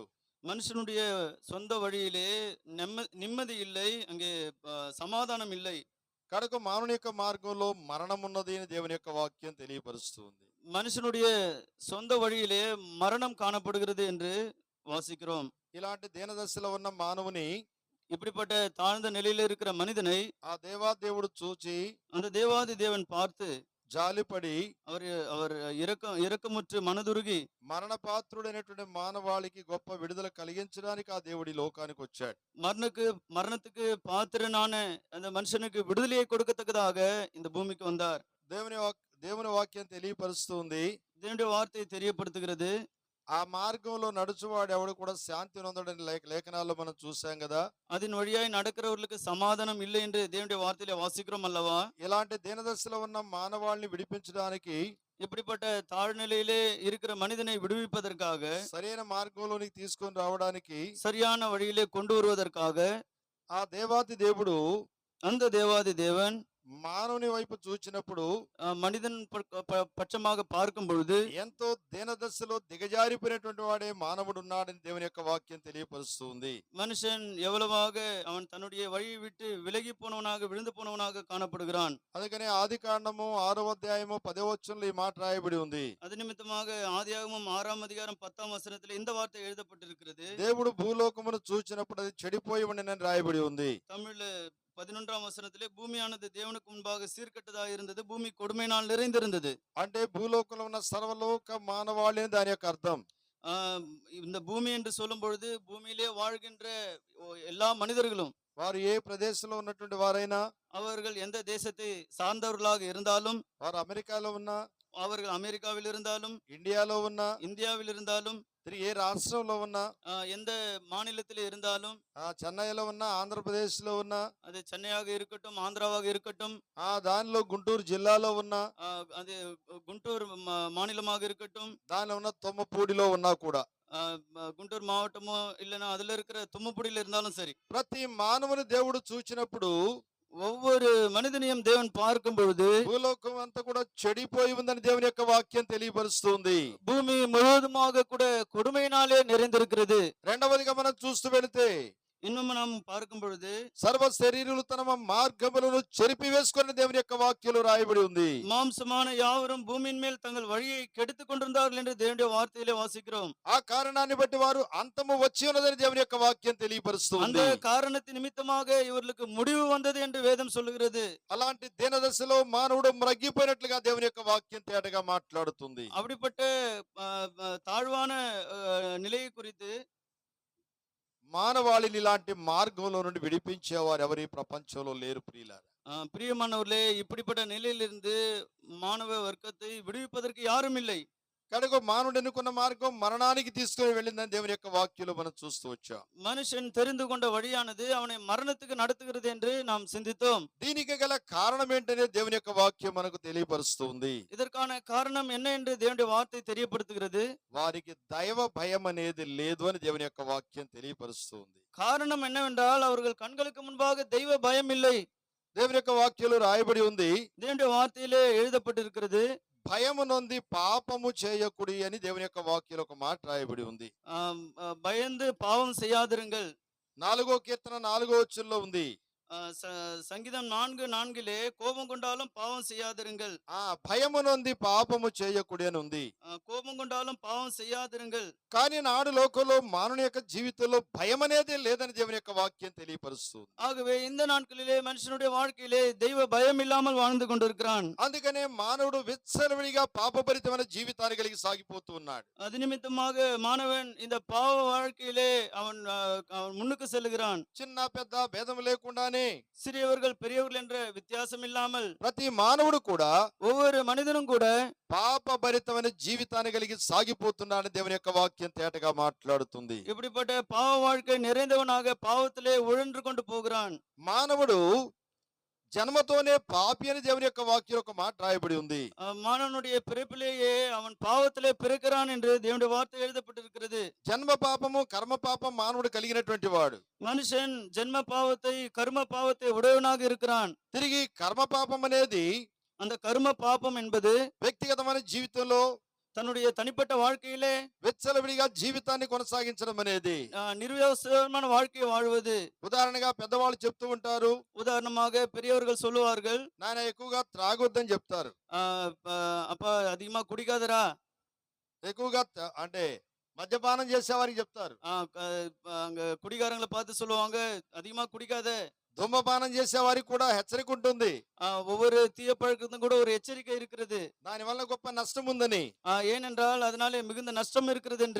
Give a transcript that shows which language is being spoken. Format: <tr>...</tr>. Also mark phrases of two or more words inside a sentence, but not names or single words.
<ta>மனுஷனுடைய சொந்த வழியிலே நிம்மதி இல்லை, அங்கே సమాధానం இல்லை.</ta> <te>కడకు మానవుని యొక్క మార్గంలో మరణం ఉన్నది అని దేవుని యొక్క వాక్యం తెలియపరుస్తుంది.</te> <ta>மனுஷனுடைய சொந்த வழியிலே மரணம் காணப்படுகிறது என்று வாசிக்கிறோம்.</ta> <te>ఇలాంటి దీనదశలో ఉన్న మానవుని</te> <ta>இப்படிப்பட்ட தாழ்ந்த நிலையில இருக்கிற மனிதனை</ta> <te>ఆ దేవాదేవుడు చూచి</te> <ta>அந்த தேவாதி தேவன் பார்த்து</ta> <te>జాలిపడి</te> <ta>அவர் அவர் இரக்கமுற்று மனதுருகி</ta> <te>మరణపాత్రుడైనటువంటి మానవాళికి గొప్ప విడుదల కలిగించడానికి ఆ దేవుడి లోకానికి వచ్చాడు.</te> <ta>மரணத்துக்கு பாத்திரனான அந்த மனுஷனுக்கு விடுதலையை கொடுக்கத்தக்கதாக இந்த பூமிக்கு வந்தார்.</ta> <te>దేవుని వాక్యం తెలియపరుస్తుంది.</te> <ta>தேவனுடைய வார்த்தை தெரியப்படுத்துகிறது.</ta> <te>ఆ మార్గంలో నడుచువాడు ఎవడు కూడా శాంతి నొందడని లేఖనాల్లో మనం చూసాం కదా.</te> <ta>அதன் வழியாய் நடக்கிறவர்களுக்கு சமாதானம் இல்லை என்று தேவனுடைய வார்த்தையில வாசிக்கிறோம் அல்லவா.</ta> <te>ఇలాంటి దీనదశలో ఉన్న మానవాళిని విడిపించడానికి,</te> <ta>இப்படிப்பட்ட தாழ்நிலையிலே இருக்கிற மனிதனை விடுவிப்பதற்காக,</ta> <te>సరైన మార్గంలోనికి తీసుకొని రావడానికి,</te> <ta>சரியான வழியிலே கொண்டு வருவதற்காக</ta> <te>ఆ దేవాది దేవుడు,</te> <ta>அந்த தேவாதி தேவன்</ta> <te>మానవుని వైపు చూచినప్పుడు,</te> <ta>மனிதன் పక్షமாக பார்க்கும் பொழுது</ta> <te>ఎంతో దీనదశలో దిగజారిపోయినటువంటి వాడే మానవుడు ఉన్నాడని దేవుని యొక్క వాక్యం తెలియపరుస్తుంది.</te> <ta>மனுஷன் எவ்வளவாக அவன் தன்னுடைய வழியை விட்டு விலகி போனவனாக விழுந்து போனவனாக காணப்படுகிறான்.</ta> <te>అందుకనే ఆది కాండము 6వ అధ్యాయము 10వ వచనంలో ఈ మాట రాయబడి ఉంది.</te> <ta>அது నిమిత్తமாக ஆதியாகமம் 6ஆம் அதிகாரம் 10ஆம் வசனத்தில் இந்த வார்த்தை எழுதப்பட்டிருக்கிறது.</ta> <te>దేవుడు భూలోకమును చూచినప్పుడు అది చెడిపోయి ఉండెనని రాయబడి ఉంది.</te> <ta>தமிழ்ல 11ஆம் வசனத்திலே பூமியானது தேவனுக்கு முன்பாக சீர்கெட்டதாக இருந்தது, பூமி கொடுமையினால் நிறைந்திருந்தது.</ta> <te>అంటే భూలోకంలో ఉన్న సర్వలోక మానవాళి అని దాని యొక్క అర్థం.</te> <ta>இந்த பூமி என்று சொல்லும் பொழுது பூமியிலே வாழ்கின்ற எல்லா மனிதர்களும்,</ta> <te>వారు ఏ ప్రదేశంలో ఉన్నటువంటి వారైనా,</te> <ta>அவர்கள் எந்த தேசத்தை சார்ந்தவர்களாக இருந்தாலும்,</ta> <te>వారు అమెరికాలో ఉన్నా,</te> <ta>அவர்கள் அமெரிக்காவில் இருந்தாலும்,</ta> <te>ఇండియాలో ఉన్నా,</te> <ta>இந்தியாவில் இருந்தாலும்,</ta> <te>ఏ రాష్ట్రంలో ఉన్నా,</te> <ta>எந்த மாநிலத்தில் இருந்தாலும்,</ta> <te>చెన్నైలో ఉన్నా, ఆంధ్రప్రదేశ్ లో ఉన్నా,</te> <ta>அது சென்னையாக இருக்கட்டும், ஆந்திராவாக இருக்கட்டும்,</ta> <te>దానిలో గుంటూరు జిల్లాలో ఉన్నా,</te> <ta>அது குண்டூர் மாநிலமாக இருக்கட்டும்,</ta> <te>దానిలో ఉన్న తొమ్మపూడిలో ఉన్నా కూడా,</te> <ta>గుంటూరు మావటమో இல்லைன்னா அதுல இருக்கிற தும்மப்பூடியில இருந்தாலும் சரி,</ta> <te>ప్రతి మానవుని దేవుడు చూచినప్పుడు,</te> <ta>ஒவ்வொரு மனிதனையும் தேவன் பார்க்கும் பொழுது</ta> <te>భూలోకం అంతా కూడా చెడిపోయి ఉందని దేవుని యొక్క వాక్యం తెలియపరుస్తుంది.</te> <ta>பூமி முழுவதுமாக கூட கொடுமையினாலே நிறைந்திருக்கிறது.</ta> <te>రెండవదిగా మనం చూస్తూ వెళితే,</te> <ta>இன்னும் நாம் பார்க்கும் பொழுது</ta> <te>సర్వ శరీరులు తమ మార్గములను చెరిపి వేసుకుని దేవుని యొక్క వాక్యంలో రాయబడి ఉంది.</te> <ta>மாம்சமான யாவரும் பூமியின் மேல் தங்கள் வழியை கெடுத்துக் கொண்டிருந்தார்கள் என்று தேவனுடைய வார்த்தையிலே வாசிக்கிறோம்.</ta> <te>ఆ కారణాన్ని బట్టి వారు అంతము వచ్చి ఉన్నదని దేవుని యొక్క వాక్యం తెలియపరుస్తుంది.</te> <ta>அந்த காரணத்தின் நிமித்தமாக இவர்களுக்கு முடிவு வந்தது என்று வேதம் சொல்லுகிறது.</ta> <te>అలాంటి దీనదశలో మానవుడు మ్రగ్గిపోయినట్లుగా దేవుని యొక్క వాక్యం తేటగా మాట్లాడుతుంది.</te> <ta>அப்படிப்பட்ட தாழ்வான நிலையை குறித்து</ta> <te>మానవాళిని ఇలాంటి మార్గంలో నుండి విడిపించేవారు ఎవరి ప్రపంచంలో లేరు ప్రియులారా.</te> <ta>பிரியமானவர்களே, இப்படிப்பட்ட நிலையிலிருந்து மாணவ வர்க்கத்தை விடுவிப்பதற்கு யாரும் இல்லை.</ta> <te>కనుక మానవుడు ఎన్నుకున్న మార్గం మరణానికి తీసుకుని వెళ్ళిందని దేవుని యొక్క వాక్యంలో మనం చూస్తూ వచ్చాం.</te> <ta>மனுஷன் தெரிந்து கொண்ட வழியானது அவனை மரணத்துக்கு நடத்துகிறது என்று நாம் சிந்தித்தோம்.</ta> <te>దీనికి గల కారణం ఏంటనే దేవుని యొక్క వాక్యం మనకు తెలియపరుస్తుంది.</te> <ta>இதற்கான காரணம் என்ன என்று தேவனுடைய வார்த்தை தெரியப்படுத்துகிறது.</ta> <te>వారికి దైవ భయం అనేది లేదు అని దేవుని యొక్క వాక్యం తెలియపరుస్తుంది.</te> <ta>காரணம் என்னவென்றால் அவர்கள் கண்களுக்கு முன்பாக தெய்வ பயம் இல்லை.</ta> <te>దేవుని యొక్క వాక్యంలో రాయబడి ఉంది,</te> <ta>தேவனுடைய வார்த்தையிலே எழுதப்பட்டிருக்கிறது,</ta> <te>భయము నొంది పాపము చేయకుడి అని దేవుని యొక్క వాక్యంలో ఒక మాట రాయబడి ఉంది.</te> <ta>பயந்து பாவம் செய்யாதிருங்கள்.</ta> <te>4వ కీర్తన 4వ వచనంలో ఉంది.</te> <ta>சங்கீதம் 4:4 கோபம் கொண்டாலும் பாவம் செய்யாதிருங்கள்.</ta> <te>భయము నొంది పాపము చేయకుడి అని ఉంది.</te> <ta>கோபம் கொண்டாலும் பாவம் செய்யாதிருங்கள்.</ta> <te>కానీ నాడు లోకంలో మానవుని యొక్క జీవితంలో భయం అనేది లేదని దేవుని యొక్క వాక్యం తెలియపరుస్తుంది.</te> <ta>ஆகவே இந்த நாட்களிலே மனுஷனுடைய வாழ்க்கையிலே தெய்வ பயம் இல்லாமல் வாழ்ந்து கொண்டிருக்கிறான்.</ta> <te>అందుకనే మానవుడు విచ్చలవిడిగా పాపభరితమైన జీవితాన్ని కలిగి సాగిపోతూ ఉన్నాడు.</te> <ta>அது నిమిత్తமாக మానవన్ இந்த பாவ வாழ்க்கையிலே அவன் முன்னுக்கு செல்கிறான்.</ta> <te>చిన్న పెద్ద భేదం లేకుండానే,</te> <ta>சிறியவர்கள் பெரியவர்கள் என்ற வித்தியாசம் இல்லாமல்</ta> <te>ప్రతి మానవుడు కూడా,</te> <ta>ஒவ்வொரு மனிதனும் கூட</ta> <te>పాపభరితమైన జీవితాన్ని కలిగి సాగిపోతున్నాడని దేవుని యొక్క వాక్యం తేటగా మాట్లాడుతుంది.</te> <ta>இப்படிப்பட்ட பாவ வாழ்க்கை நிறைந்தவனாக பாவத்திலே உழன்று கொண்டு போகிறான்.</ta> <te>మానవుడు జన్మతోనే పాపి అని దేవుని యొక్క వాక్యం ఒక మాట రాయబడి ఉంది.</te> <ta>மானவனுடைய பிறப்பிலேயே அவன் பாவத்திலே பிறக்கிறான் என்று தேவனுடைய வார்த்தை எழுதப்பட்டிருக்கிறது.</ta> <te>జన్మ పాపము కర్మ పాపం మానవుడు కలిగినటువంటి వాడు.</te> <ta>மனுஷன் ஜென்ம பாவத்தை கர்ம பாவத்தை உடையவனாக இருக்கிறான்.</ta> <te>తిరిగి కర్మ పాపం అనేది</te> <ta>அந்த கர்ம பாபம் என்பது</ta> <te>వ్యక్తిగతమైన జీవితంలో</te> <ta>தன்னுடைய தனிப்பட்ட வாழ்க்கையிலே</ta> <te>విచ్చలవిడిగా జీవితాన్ని కొనసాగించడం అనేది,</te> <ta>నిర్వ్యవసాయமான வாழ்க்கையை வாழ்வது.</ta> <te>ఉదాహరణగా పెద్దవాళ్ళు చెప్తూ ఉంటారు,</te> <ta>உதாரணமாக பெரியவர்கள் சொல்லுவார்கள்,</ta> <te>నాయన ఎక్కువగా త్రాగొద్దని చెప్తారు.</te> <ta>அப்பா அதிகமா குடிக்காதரா,</ta> <te>ఎక్కువగా అంటే మద్యపానం చేసేవారికి చెప్తారు.</te> <ta>அங்க குடிகாரங்களை பார்த்து சொல்லுவாங்க, அதிகமா குடிக்காத.</ta> <te>ధూమపానం చేసేవారికి కూడా హెచ్చరిక ఉంటుంది.</te> <ta>ஒவ்வொரு தீய பழக்கத்துக்கும் கூட ஒரு எச்சரிக்கை இருக்கிறது.</ta> <te>దాని వల్ల గొప్ప నష్టం ఉందని.</te> <ta>ஏனென்றால் அதனாலே மிகுந்த நஷ்டம் இருக்கிறது என்று.</ta>